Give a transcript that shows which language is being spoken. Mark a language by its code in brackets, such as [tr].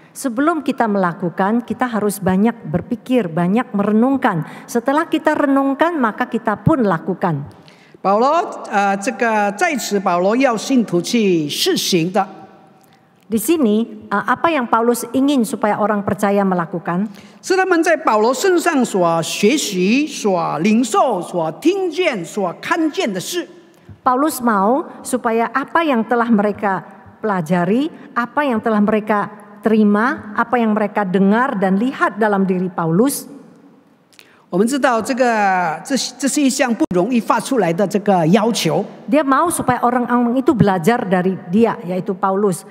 [id] Sebelum kita melakukan, kita harus banyak berpikir, banyak merenungkan. Setelah kita renungkan, maka kita pun lakukan. [zh] 保罗这个在此，保罗要信徒去试行的。 [id] Di sini, apa yang Paulus ingin supaya orang percaya melakukan? [zh] 是他们在保罗身上所学习、所领受、所听见、所看见的事。 [id] Paulus mau supaya apa yang telah mereka pelajari, apa yang telah mereka terima, apa yang mereka dengar dan lihat dalam diri Paulus. [zh] 我们知道这是一项不容易发出来的这个要求。 [id] Dia mau supaya orang-orang itu belajar dari dia, yaitu Paulus.